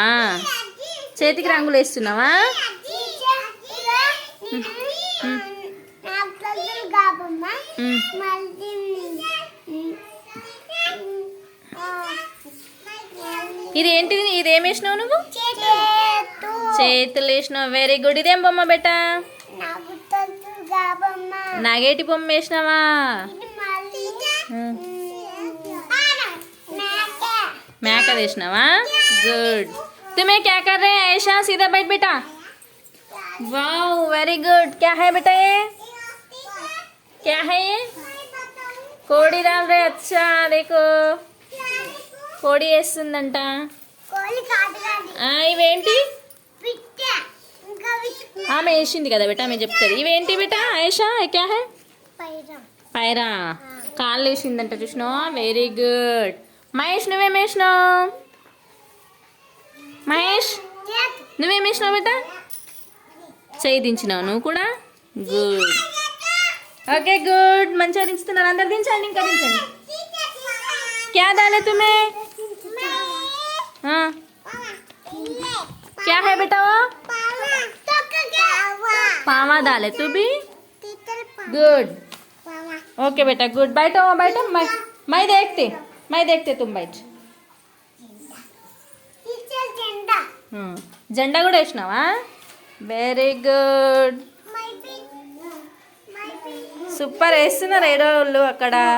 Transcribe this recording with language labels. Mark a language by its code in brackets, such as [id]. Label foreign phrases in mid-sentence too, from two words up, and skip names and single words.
[te] చేతికి రంగులు వేస్తున్నావా? ఇది ఏంటిది? ఇదేం వేసినావు నువ్వు? చేతులు వేసినావు. [en] very good. [te] ఇదేం బొమ్మ బెట్టా? నాగేటి బొమ్మ వేసినావా? మేక వేసినావా? [hi] गुड. तुम्हें क्या कर रहे हैं ऐशा? सीधा बैठ बेटा. [en] wow very good. [hi] क्या है बेटा ये? क्या है ये? कोड़ी डाल रहे. अच्छा देखो [te] కోడి వేస్తుందంట. ఇవేంటి? ఆమె వేసింది కదా బేటా. ఆమె చెప్తుంది. ఇవేంటి బేటా ఐషా? [hi] क्या है? పైరా. [te] కాళ్ళు వేసిందంట చూసినావా? [en] very good. [te] మహేష్ నువ్వేం వేసినావు? మహేష్ నువ్వేం వేసినావు బేటా? చేయి దించినావు నువ్వు కూడా. గుడ్. [en] okay good. [te] మంచిగా దించుతున్నారు అందరు. దించండి ఇంకా దించండి. [hi] क्या डाले तुम्हें? हाँ क्या है बेटा वो? पावा डाले तू भी. गुड. ओके बेटा गुड. बैठो बैठो. मैं देखते तुम बैठ. [te] జెండా కూడా వేసినావా? [en] very good. [te] సూపర్ వేస్తున్నారు ఏడో వాళ్ళు అక్కడ.